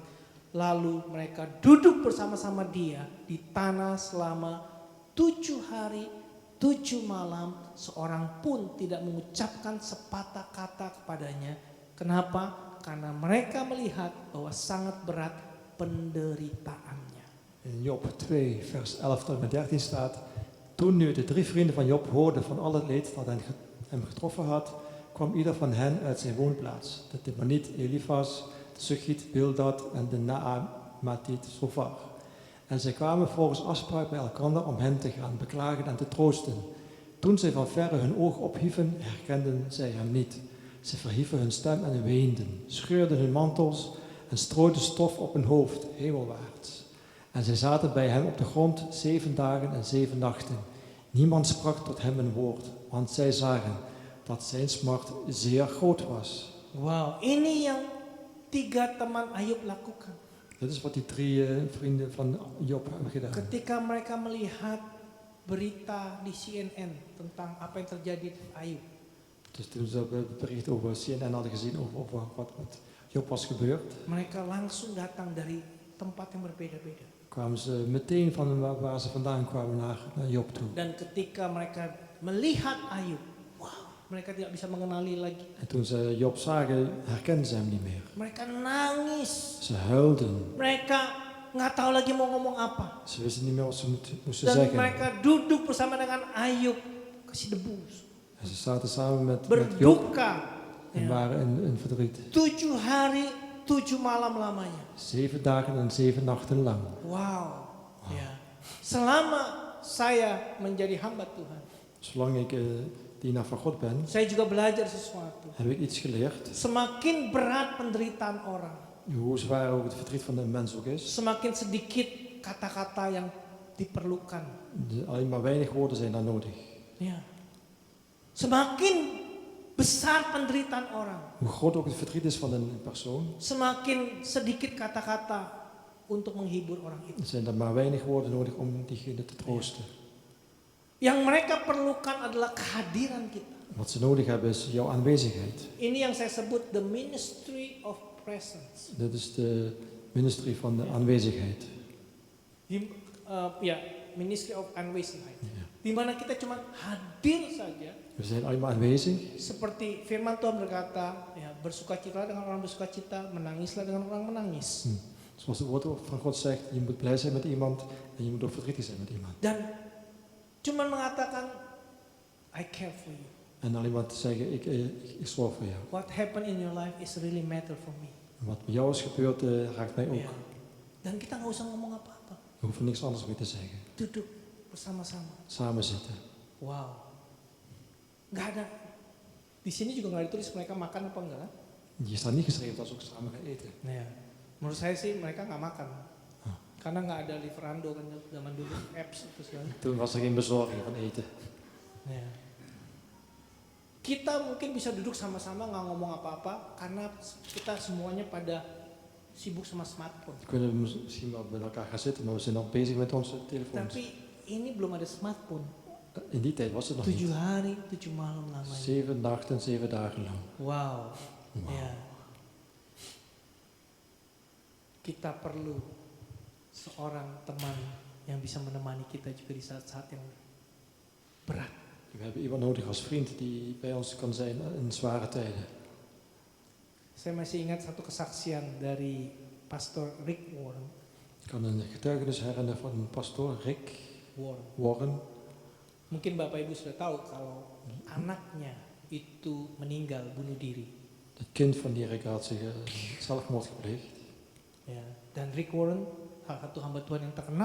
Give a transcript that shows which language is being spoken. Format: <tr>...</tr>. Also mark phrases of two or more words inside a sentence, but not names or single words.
<id>Lalu mereka duduk bersama-sama dia di tanah selama 7 hari 7 malam, seorang pun tidak mengucapkan sepatah kata kepadanya. Kenapa? Karena mereka melihat bahwa sangat berat penderitaannya.</id> <nl>In Job 2 vers 11 tot en met 13 staat: Toen nu de 3 vrienden van Job hoorden van al het leed dat hem getroffen had, kwam ieder van hen uit zijn woonplaats. De Temaniet Elifas, de Suchiet Bildad en de Naamatiet Zofar. En zij kwamen volgens afspraak bij elkander om hen te gaan beklagen en te troosten. Toen zij van verre hun oog ophieven, herkenden zij hem niet. Ze verhieven hun stem en weenden, scheurden hun mantels en strooiden stof op hun hoofd, hemelwaarts. En zij zaten bij hem op de grond 7 dagen en 7 nachten. Niemand sprak tot hem een woord, want zij zagen dat zijn smart zeer groot was.</nl> <id>Wow, ini yang 3 teman Ayub lakukan.</id> <nl>Dit is wat die 3 vrienden van Job hebben gedaan.</nl> <id>Ketika mereka melihat berita di CNN tentang apa yang terjadi di Ayub.</id> <nl>Dus toen ze het bericht over CNN hadden gezien over wat met Job was gebeurd,</nl> <id>Mereka langsung datang dari tempat yang berbeda-beda.</id> <nl>kwamen ze meteen van waar ze vandaan kwamen naar Job toe.</nl> <id>Dan ketika mereka melihat Ayub, wow, mereka tidak bisa mengenali lagi.</id> <nl>En toen ze Job zagen, herkenden ze hem niet meer.</nl> <id>Mereka nangis.</id> <nl>Ze huilden.</nl> <id>Mereka nggak tahu lagi mau ngomong apa.</id> <nl>Ze wisten niet meer wat ze moesten</nl> <id>Dan</id> <nl>zeggen.</nl> <id>mereka duduk bersama dengan Ayub, kasih debu,</id> <nl>En ze zaten samen met Job</nl> <id>berduka.</id> <nl>en</nl> <id>Ya.</id> <nl>waren in verdriet.</nl> <id>7 hari, 7 malam lamanya.</id> <nl>7 dagen en 7 nachten lang.</nl> <id>Wow. Ya. Selama saya menjadi hamba Tuhan,</id> <nl>Zolang ik dienaar van God ben,</nl> <id>saya juga belajar sesuatu.</id> <nl>heb ik iets geleerd.</nl> <id>Semakin berat penderitaan orang,</id> <nl>Hoe zwaar ook het verdriet van de mens ook is.</nl> <id>semakin sedikit kata-kata yang diperlukan.</id> <nl>Alleen maar weinig woorden zijn daar nodig.</nl> <id>Ya. Semakin besar penderitaan orang,</id> <nl>Hoe groot ook het verdriet is van een persoon,</nl> <id>semakin sedikit kata-kata untuk menghibur orang itu.</id> <nl>zijn er maar weinig woorden nodig om diegene te troosten.</nl> <id>Yang mereka perlukan adalah kehadiran kita.</id> <nl>Wat ze nodig hebben is jouw aanwezigheid.</nl> <id>Ini yang saya sebut</id> <en>the ministry of presence.</en> <nl>Dit is de ministerie van de aanwezigheid.</nl> <id>Ya,</id> <en>ministry of</en> <id>aanwezigheid.</id> <nl>Ja.</nl> <id>Di mana kita cuma hadir saja.</id> <nl>We zijn alleen maar aanwezig.</nl> <id>Seperti firman Tuhan berkata, ya, bersukacita dengan orang bersukacita, menangislah dengan orang menangis.</id> <nl>Zoals het woord van God zegt, je moet blij zijn met iemand en je moet ook verdrietig zijn met iemand.</nl> <id>Dan cuma mengatakan,</id> <en>I care for you.</en> <nl>En alleen maar te zeggen, ik zorg voor jou.</nl> <en>What happened in your life is really matter for me.</en> <nl>Wat met jou is gebeurd, raakt mij ook.</nl> <id>Ya. Dan kita nggak usah ngomong apa-apa.</id> <nl>We hoeven niks anders meer te zeggen.</nl> <id>Duduk bersama-sama.</id> <nl>Samen zitten.</nl> <id>Wow. Nggak ada. Di sini juga nggak ditulis mereka makan apa enggak kan?</id> <nl>Hier staat niet geschreven dat ze ook samen gaan eten.</nl> <id>Nah, ya. Menurut saya sih mereka nggak makan. Ah. Karena nggak ada Liverando kan zaman dulu apps itu segala.</id> <nl>Toen was er geen bezorging van eten.</nl> <id>Nah, ya. Kita mungkin bisa duduk sama-sama nggak ngomong apa-apa karena kita semuanya pada sibuk sama smartphone.</id> <nl>We kunnen misschien wel met elkaar gaan zitten, maar we zijn nog bezig met onze telefoons.</nl> <id>Tapi ini belum ada smartphone.</id> <nl>In die tijd was het nog</nl> <id>7</id> <nl>niet.</nl> <id>hari, 7 malam lamanya.</id> <nl>7 nachten, 7 dagen lang. Wow. Wow.</nl> <id>Ya. Kita perlu seorang teman yang bisa menemani kita juga di saat-saat yang berat.</id> <nl>We hebben iemand nodig als vriend die bij ons kan zijn in zware tijden.</nl> <id>Saya masih ingat satu kesaksian dari Pastor Rick Warren.</id> <nl>Ik kan een getuigenis herinneren van pastoor Rick Warren.</nl> <id>Mungkin Bapak Ibu sudah tahu kalau anaknya itu meninggal bunuh diri.</id> <nl>Het kind van die Rick had zich zelfmoord gepleegd.</nl> <id>Ya, dan Rick Warren salah satu hamba Tuhan yang terkenal.</id>